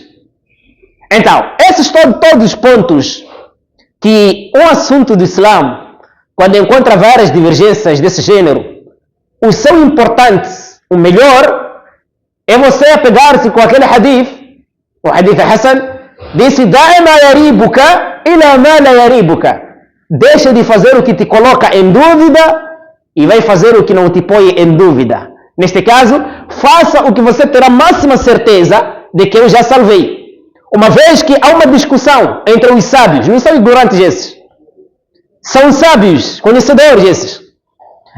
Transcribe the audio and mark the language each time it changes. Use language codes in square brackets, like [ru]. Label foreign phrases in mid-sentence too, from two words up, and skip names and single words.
[pt] Então, esses todos os pontos que um assunto do Islã, quando encontra várias divergências desse gênero, o seu importante, o melhor, é você apegar-se com aquele hadith, o hadith Hassan, disse, [ar] دع ما يريبك إلى ما لا يريبك. [pt] Deixa de fazer o que te coloca em dúvida e vai fazer o que não te põe em dúvida. Neste caso, faça o que você terá máxima certeza de que eu já salvei. Uma vez que há uma discussão entre os sábios, não são ignorantes esses, são sábios, conhecedores esses.